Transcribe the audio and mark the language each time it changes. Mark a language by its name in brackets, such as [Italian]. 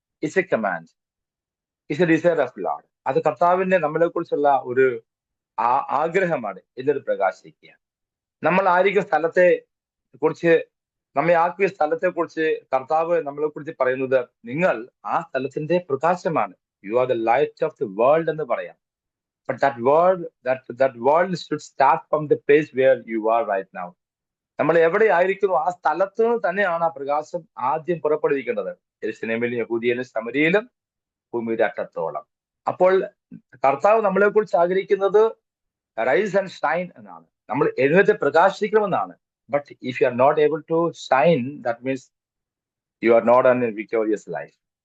[English] It's a command, it's a desire of lord. [Malayalam] അത് കർത്താവിന്റെ നമ്മളെ കുറിച്ചുള്ള ഒരു ആഗ്രഹമാണ്. എഴുന്നേറ്റ് പ്രകാശിക്കുക. നമ്മൾ ആയിരിക്കുന്ന സ്ഥലത്തെ കുറിച്ച്, നമ്മെ ആക്കിയ സ്ഥലത്തെ കുറിച്ച് കർത്താവ് നമ്മളെ കുറിച്ച് പറയുന്നത്, നിങ്ങൾ ആ സ്ഥലത്തിന്റെ പ്രകാശമാണ്. [English] you are the light of the world [Malayalam] എന്ന് പറയാം. [English] But that world should start from the place where you are right now. [Malayalam] നമ്മൾ എവിടെ ആയിരിക്കുന്നു ആ സ്ഥലത്ത് നിന്ന് തന്നെയാണ് ആ പ്രകാശം ആദ്യം പുറപ്പെടുവിക്കേണ്ടത്. യെരൂശലേമിലും യഹൂദിയയിലും ശമരിയിലും ഭൂമിയുടെ അറ്റത്തോളം. അപ്പോൾ കർത്താവ് നമ്മളെ കുറിച്ച് ആഗ്രഹിക്കുന്നത് [English] rise and shine [Malayalam] എന്നാണ്. നമ്മൾ എഴുന്നേറ്റ് പ്രകാശിക്കണമെന്നാണ്. [English] But if you are not able to shine, that means you are not an victorious life.